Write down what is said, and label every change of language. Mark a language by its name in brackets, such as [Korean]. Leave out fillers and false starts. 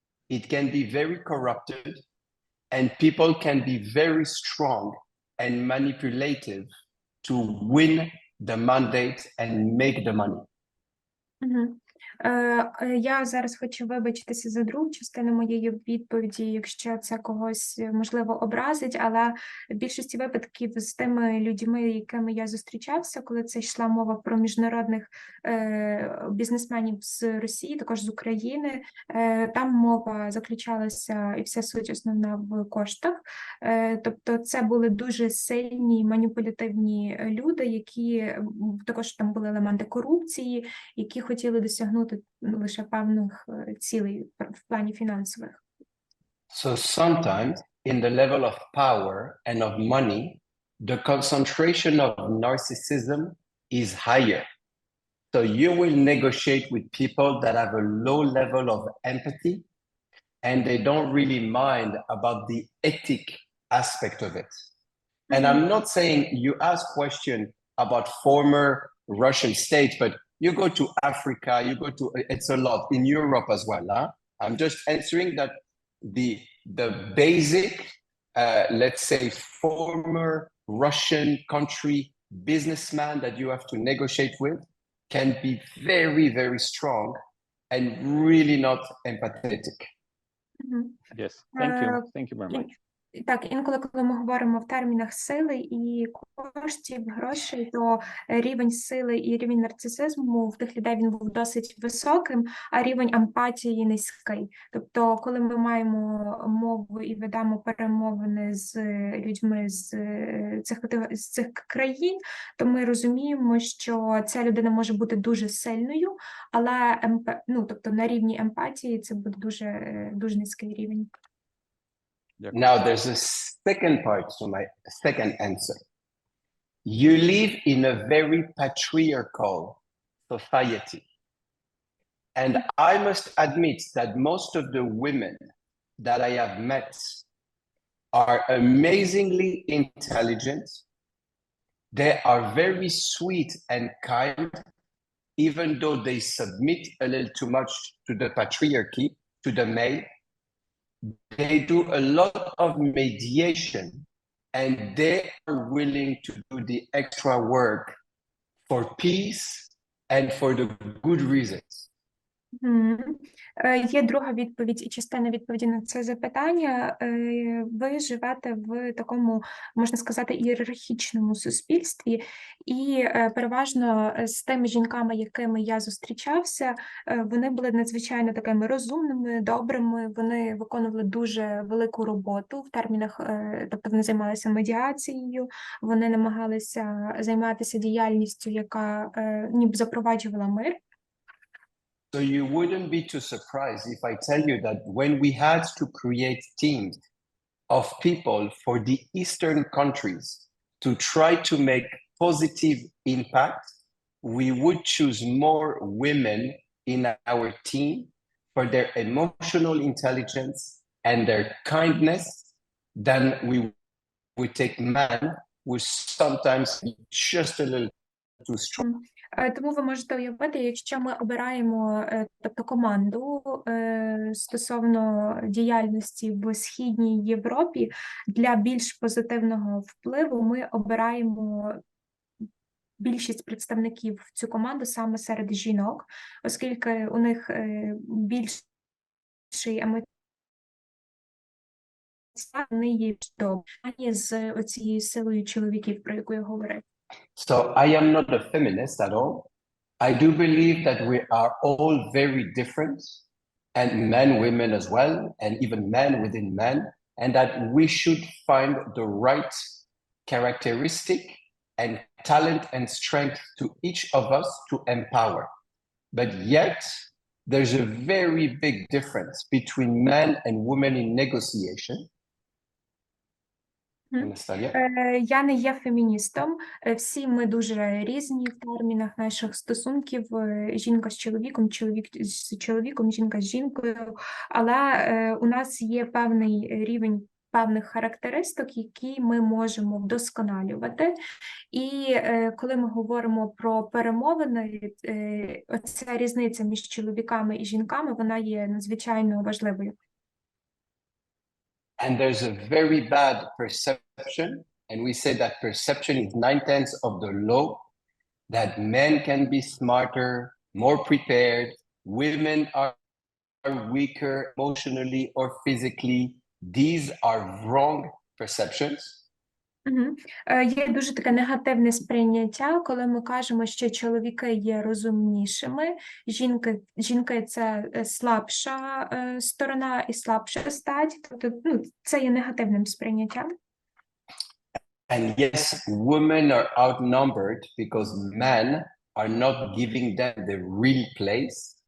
[English] It can be very corrupted, and people can be very strong and manipulative to win the mandate and make the money. Мгм. [Ukrainian] Я зараз хочу вибачитися за другу частину моєї відповіді, якщо це когось, можливо, образить, але в більшості випадків з тими людьми, якими я зустрічався, коли це йшла мова про міжнародних бізнесменів з Росії, також з України, там мова заключалася і вся суть основна в коштах. Тобто це були дуже сильні маніпулятивні люди, які також там були елементи корупції, які хотіли досягнути лише певних цілей в плані фінансових. [English] So sometimes in the level of power and of money, the concentration of narcissism is higher. So you will negotiate with people that have a low level of empathy and they don't really mind about the ethic aspect of it. And I'm not saying you ask question about former Russian states, but you go to Africa, it's a lot in Europe as well. Huh? I'm just answering that the basic, let's say, former Russian country businessman that you have to negotiate with can be very, very strong and really not empathetic. Yes, thank you very much. [Ukrainian] Так, інколи, коли ми говоримо в термінах сили і коштів, грошей, то рівень сили і рівень нарцисизму в тих людей він був досить високим, а рівень емпатії низький. Тобто, коли ми маємо мову і ведемо перемовини з людьми з цих країн, то ми розуміємо, що ця людина може бути дуже сильною, але тобто на рівні емпатії це буде дуже низький рівень. [English] Now, there's a second part to my second answer. You live in a very patriarchal society. And I must admit that most of the women that I have met are amazingly intelligent. They are very sweet and kind, even though they submit a little too much to the patriarchy, to the male. They do a lot of mediation and they are willing to do the extra work for peace and for the good reasons. [Ukrainian] Є друга відповідь і частина відповіді на це запитання. Ви живете в такому, можна сказати, ієрархічному суспільстві, і переважно з тими жінками, якими я зустрічався, вони були надзвичайно такими розумними, добрими, вони виконували дуже велику роботу в термінах, тобто вони займалися медіацією, вони намагалися займатися діяльністю, яка ніби запроваджувала мир. [English] So you wouldn't be too surprised if I tell you that when we had to create teams of people for the Eastern countries to try to make positive impact, we would choose more women in our team for their emotional intelligence and their kindness than we would take men who sometimes just a little too strong. [Ukrainian] Тому ви можете уявити, якщо ми обираємо тобто команду стосовно діяльності в Східній Європі для більш позитивного впливу, ми обираємо більшість представників в цю команду саме серед жінок, оскільки у них більший емоційний вони є добрі з оцією силою чоловіків, про яку я говорив. [English] So I am not a feminist at all. I do believe that we are all very different, and men, women as well, and even men within men, and that we should find the right characteristic and talent and strength to each of us to empower. But yet, there's a very big difference between men and women in negotiation. [Ukrainian] Анастасія? Я не є феміністом. Всі ми дуже різні в термінах наших стосунків. Жінка з чоловіком, чоловік з чоловіком, жінка з жінкою. Але у нас є певний рівень певних характеристик, які ми можемо вдосконалювати. І коли ми говоримо про перемовини, оця різниця між чоловіками і жінками, вона є надзвичайно важливою. [English] And there's a very bad perception, and we say that perception is 9/10 of the law, that men can be smarter, more prepared, women are weaker emotionally or physically. These are wrong perceptions. [Ukrainian] Є дуже таке негативне сприйняття, коли ми кажемо, що чоловіки є розумнішими, жінки – це слабша сторона і слабша стать, тобто це є негативним сприйняттям. [English] And yes, women are outnumbered because men are not giving them the real place.